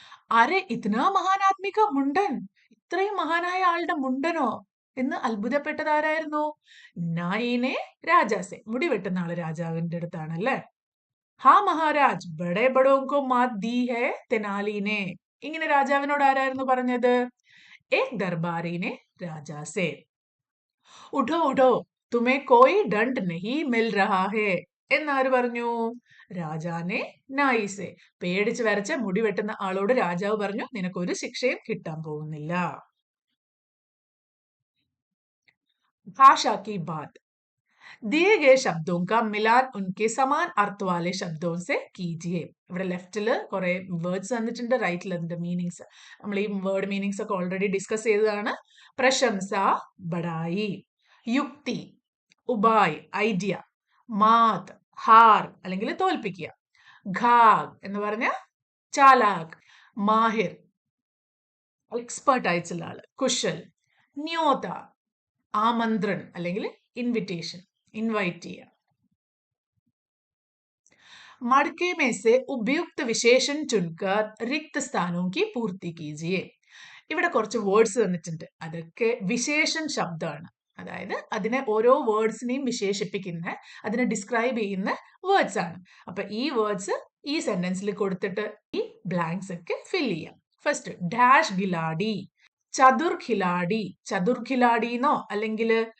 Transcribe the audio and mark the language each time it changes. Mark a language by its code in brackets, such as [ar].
[hi] അരെ ഇത്നാ മഹാനാത്മിക മുണ്ടൻ, [ml] ഇത്രയും മഹാനായ ആളുടെ മുണ്ടനോ എന്ന് അത്ഭുതപ്പെട്ടതാരായിരുന്നു? [hi] നായിനെ രാജാസെ. [ml] മുടി വെട്ടുന്ന ആള് രാജാവിന്റെ അടുത്താണ് അല്ലെ. [hi] ഹാ മഹാരാജ് ബഡേ ബഡോങ്കോ മാത് ദീ ഹേ തെനാലിനെ. [ml] ഇങ്ങനെ രാജാവിനോട് ആരായിരുന്നു പറഞ്ഞത്? [hi] एक दरबारी ने राजा से. उठो उठो तुम्हें कोई दंड नहीं मिल रहा है [ml] എന്നാര് പറഞ്ഞു? [hi] രാജാനെ നായിസെ. [ml] പേടിച്ച് വരച്ച മുടി വെട്ടുന്ന ആളോട് രാജാവ് പറഞ്ഞു നിനക്കൊരു ശിക്ഷയും കിട്ടാൻ പോകുന്നില്ല. [hi] ഭാഷാ की बात. दिए गए शब्दों का मिलान उनके समान अर्थ वाले शब्दों से कीजिए. [ml] ഇവിടെ ലെഫ്റ്റില് കുറെ വേർഡ്സ് തന്നിട്ടുണ്ട്, റൈറ്റിൽ അതിന്റെ മീനിങ്സ്. നമ്മൾ ഈ വേർഡ് മീനിങ്സ് ഒക്കെ ഓൾറെഡി ഡിസ്കസ് ചെയ്തതാണ്. പ്രശംസ ബഡായി, യുക്തി ഉപായ് ഐഡിയ, മാത് ഹാർ അല്ലെങ്കിൽ തോൽപ്പിക്കുക, ഘാഗ് എന്ന് പറഞ്ഞ ചാലാക്, മാഹിർ എക്സ്പേർട്ട് ആയിട്ടുള്ള ആള്, കുശൽ, ന്യോത ആമന്ത്രൺ അല്ലെങ്കിൽ ഇൻവിറ്റേഷൻ, ഇൻവൈറ്റ് ചെയ്യുക. [hi] मड़के में से उपयुक्त विशेषण चुनकर रिक्त स्थानों की पूर्ति कीजिए. [ml] ഇവിടെ കുറച്ച് വേർഡ്സ് തന്നിട്ടുണ്ട്. അതൊക്കെ വിശേഷൻ ശബ്ദമാണ്. അതായത് അതിനെ ഓരോ വേർഡ്സിനെയും വിശേഷിപ്പിക്കുന്ന, അതിനെ ഡിസ്ക്രൈബ് ചെയ്യുന്ന വേർഡ്സ് ആണ്. അപ്പൊ ഈ വേർഡ്സ് ഈ സെന്റൻസിൽ കൊടുത്തിട്ട് ഈ ബ്ലാങ്ക്സ് ഒക്കെ ഫിൽ ചെയ്യാം. First dash khiladi, Chatur khiladi. ചതുർ ഖിലാഡിന്നോ അല്ലെങ്കിൽ